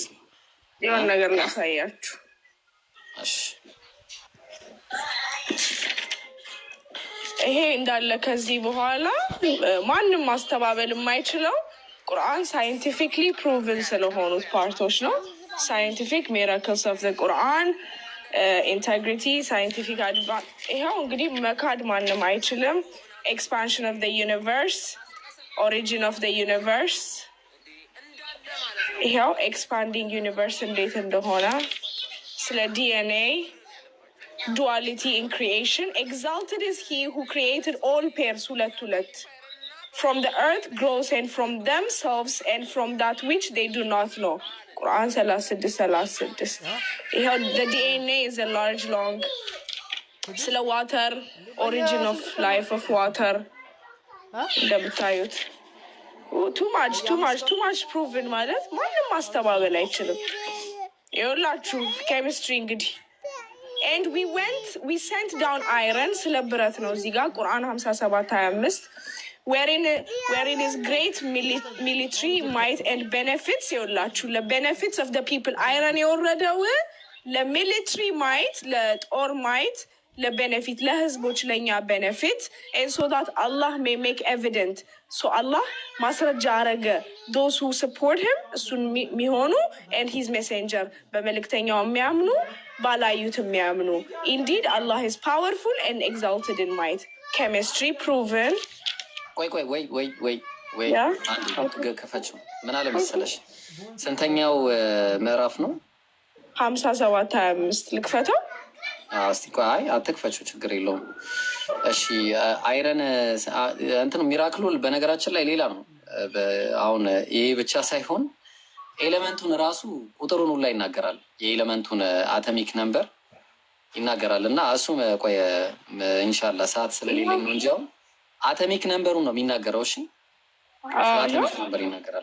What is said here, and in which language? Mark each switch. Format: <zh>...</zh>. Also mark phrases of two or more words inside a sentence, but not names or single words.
<am>የሆነ ነገር ላሳያችሁ እሺ ይሄ እንዳለ ከዚህ በኋላ ማንንም ማስተባበል የማይችለው ቁርአን</am> <en>scientifically proven</en> <am>ስለሆኑት ፓርቶች ነው።</am> <en>scientific miracles of the Quran integrity scientific advance</en> <am>ይሄው እንግዲህ መካድ ማንም አይችልም።</am> <en>expansion of the universe origin of the universe</en> <am>ኦሪጂን ኦፍ ዘ ዩኒቨርስ ይሄው</am> <en>expanding universe</en> <am>እንዴት እንደሆነ ስለ ዲኤንኤ</am> <en>duality in creation exalted is he who created all pairs hulet from the earth grows and from themselves and from that which they do not know Quran 36 the DNA is a large long sila water origin of life of water እንደምታዩት too much proven</en> <am>ማለት ማንም ማስተባበል አይችልም ይኸውላችሁ ኬሚስትሪ እንግዲህ</am> <en>and we sent down iron</en> <am>ስለብረት ነው እዚህ ጋር</am> <en>ቁርአን 57:25 wherein is great military might and benefits ይኸውላችሁ ለbenefits of the people iron የወረደው ለmilitary might ለጦር might ለbenefit</en> <am>ለህዝቦች ለኛ</am> <en>benefit and so that Allah may make evident so Allah</en> <am>ማስረጃ አረገ</am> <en>those who support him</en> <am>እሱን የሚሆኑ</am> <en>and his messenger</en> <am>በመልእክተኛው የሚያምኑ ባላዩት የሚያምኑ</am> <en>indeed Allah is powerful and exalted in might chemistry proven</en> <am>ወይ አንድ ከፈችው ምን አለ መሰለሽ ስንተኛው ምዕራፍ ነው 57:25 ልክፈተው እስቲ ቆይ አትክፈችው ችግር የለውም እሺ አይረን እንትን ሚራክሉ በነገራችን ላይ ሌላ ነው አሁን ይሄ ብቻ ሳይሆን ኤሌመንቱን ራሱ ቁጥሩን ሁላ ይናገራል የኤሌመንቱን</am> <en>atomic number</en> <am>ይናገራል እና እሱ ቆይ ኢንሻአላህ ሰዓት ስለሌለኝ ነው እንጂ</am> <en>atomic number</en> <am>ነው የሚናገረው እሺ</am> <en>atomic number</en> <am>ይናገራል</am>